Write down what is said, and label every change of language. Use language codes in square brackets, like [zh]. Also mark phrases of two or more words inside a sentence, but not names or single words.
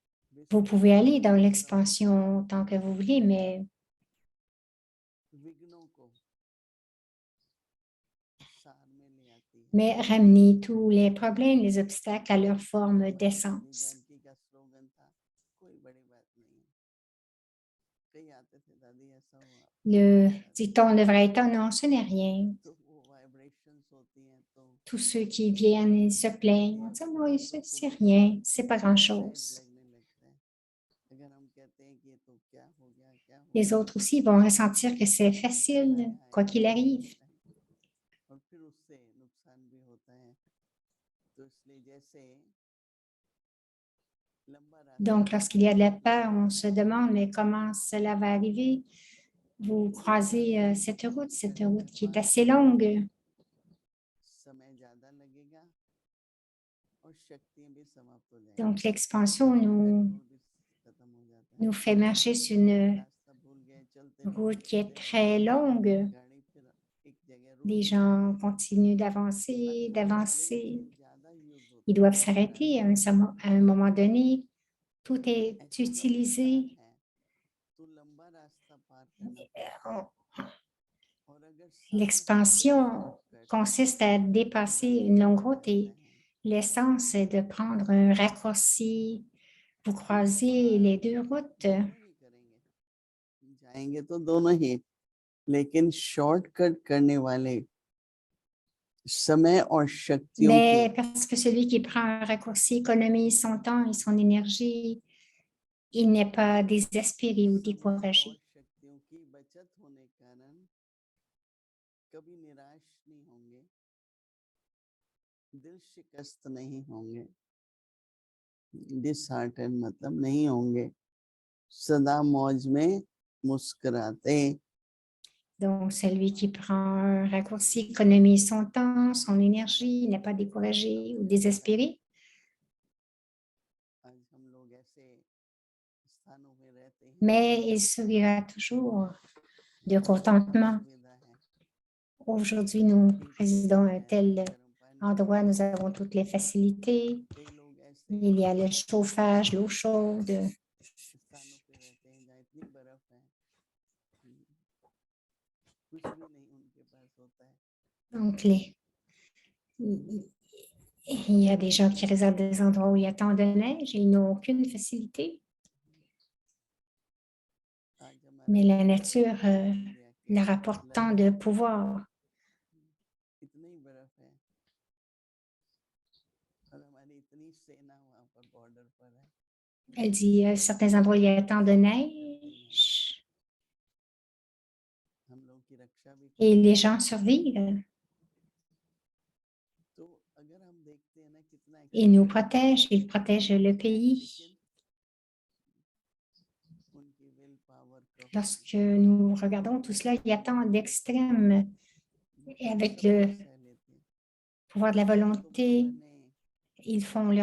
[fr] Vous pouvez aller dans l'expansion tant que vous voulez, [hi] विघ्नों को सार में ले आती है। [fr] mais ramenez tous les problèmes, les obstacles à leur forme [hi] हमारी [fr] d'essence. [hi] जानकी का स्लोगन था, कोई बड़ी बात नहीं है। कई आते थे, दादी ऐसा हुआ, [fr] Le dicton devrait être, oh non, ce n'est rien. [hi] तो वो vibrations होती हैं, तो [fr] Tous ceux qui viennent, ils se plaignent. On dit, non, c'est rien, c'est pas grand-chose. [hi] लगने लगता है। अगर हम कहते हैं कि ये तो क्या हो गया, क्या हो [fr] Les [hi] गया, [fr] autres aussi vont ressentir que c'est facile, quoi qu'il arrive. [hi] और फिर उससे नुकसान भी होता है। तो इसलिए जैसे लंबा रास्ता [fr] Donc, lorsqu'il y a de la peur, on se demande, mais comment cela va arriver? Vous croisez cette route qui est assez longue. [hi] समय ज्यादा लगेगा और शक्तियां भी समाप्त हो जाएंगी। [fr] Donc, l'expansion [hi] खत्म हो जाता है। [fr] nous fait marcher sur une [hi] रास्ता भूल गए, चलते [fr] route [hi] रहो, [fr] qui est [hi] चलते [fr] très [hi] रहो, [fr] longue. [hi] गाड़ी फिर एक जगह रुक [fr] Les [hi] जाती [fr] gens [hi] है। [fr] continuent d'avancer, [hi] अगर [fr] d'avancer. [hi] हमारे ज्यादा यूज [fr] Ils [hi] होता [fr] doivent [hi] है, [fr] s'arrêter à un moment donné. Tout est [hi] ऐसे जो [fr] utilisé. [hi] अवतार है, तो लंबा रास्ता पार करना पड़ता है। और अगर सार [fr] L'expansion consiste à dépasser une longue route et l'essence est de prendre un raccourci. Vous croisez les deux routes, [hi] दोनों ही करेंगे, जाएंगे तो दोनों ही, लेकिन शॉर्टकट करने वाले समय और शक्तियों की [fr] mais parce que celui qui prend un raccourci économise son temps et son énergie, il n'est pas désespéré ou [hi] समय और [fr] découragé. [hi] शक्तियों की बचत होने के कारण कभी निराश नहीं होंगे, दिल शिकस्त नहीं होंगे, डिसहार्टेन मतलब नहीं होंगे, सदा मौज में मुस्कुराते। [fr] Donc, celui qui prend un raccourci économise son temps, son énergie, n'est pas découragé ou désespéré. [hi] आज हम लोग ऐसे स्थानों में रहते हैं, [fr] Mais il sourira toujours de contentement. [hi] सुविधा है, [fr] Aujourd'hui, nous résidons à un tel [hi] गर्म पानी, [fr] endroit, nous avons toutes les facilités. [hi] कई लोग ऐसे [fr] Il y a le chauffage, l'eau chaude. [hi] स्थानों पे रहते हैं जहाँ इतनी बर्फ है, कुछ भी नहीं उनके पास होता है। [fr] Donc, il y a des gens qui réservent des endroits où il y a tant de neige et ils n'ont aucune facilité. [hi] आज हमारा [fr] Mais la nature [hi] इंडिया के [fr] leur apporte tant de pouvoir. [hi] इतनी ही बर्फ है और हमारी इतनी सेना वहाँ पर बॉर्डर पर है, [fr] Elle dit, à certains endroits, il y a tant de neige [hi] हम लोग की रक्षा भी [fr] et [hi] करते [fr] les [hi] हैं। [fr] gens survivent. [hi] तो अगर हम देखते हैं ना कितना [fr] Ils nous [hi] एक्सट्रीम [fr] protègent, ils protègent le pays. [hi] उनकी विल पावर का [fr] Lorsque nous regardons tout cela, il y a tant d'extrêmes et avec le [hi] सह लेते हैं। [fr] pouvoir de la [hi] तो [fr] volonté, [hi] बाबा ने [fr] ils font leurs